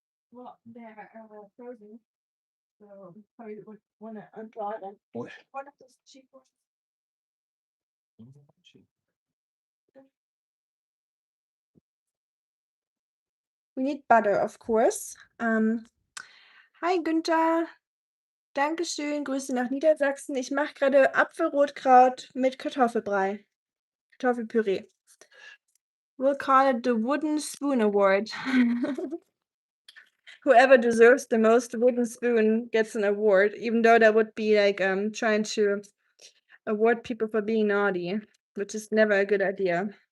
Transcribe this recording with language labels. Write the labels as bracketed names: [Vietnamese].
[English] Well, they're frozen, so probably would want to unthaw them. What? One of those cheap ones. We need butter, of course. [German] Hi Günther. Dankeschön. Grüße nach Niedersachsen. Ich mache gerade Apfelrotkraut mit Kartoffelbrei. Kartoffelpüree. [English] We'll call it the Wooden Spoon Award. Whoever deserves the most wooden spoon gets an award, even though that would be like trying to award people for being naughty, which is never a good idea.